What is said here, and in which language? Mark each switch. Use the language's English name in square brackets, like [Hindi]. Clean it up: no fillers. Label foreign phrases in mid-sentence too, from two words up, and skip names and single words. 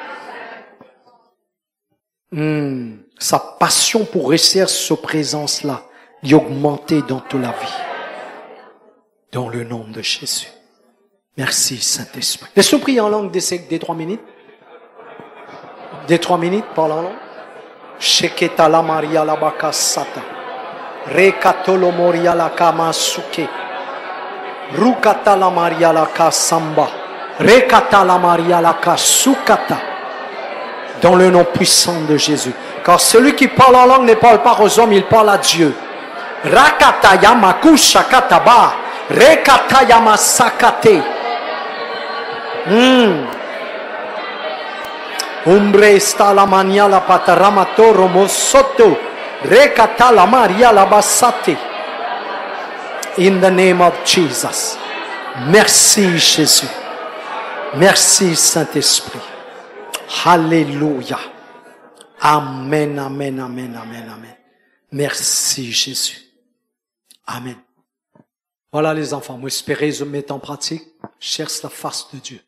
[French] Sa passion pour rester sa présence là, lui augmenter dans toute la vie. Dans le nom de Jésus. Merci, Saint-Esprit. Laisse-nous prier en langue des 3 minutes. Des 3 minutes, parle en langue. Sheketa la Maria la bakasata. Rekatolo moria la kamasuke. Rukata la Maria la kasamba. Rekata la Maria la kasukata. Dans le nom puissant de Jésus. Car celui qui parle en langue ne parle pas aux hommes, il parle à Dieu. Rakata yamakusha kataba. Rekata yamasakate. Umbre sta la mania la pataramato romosoto. Rekata la Maria la basate. [English] In the name of Jesus. [French] Merci Jésus. Merci Saint-Esprit. Alléluia. Amen, amen, amen, amen, amen. Merci Jésus. Amen. Voilà les enfants, moi espérez je mettre en pratique, cherche la face de Dieu.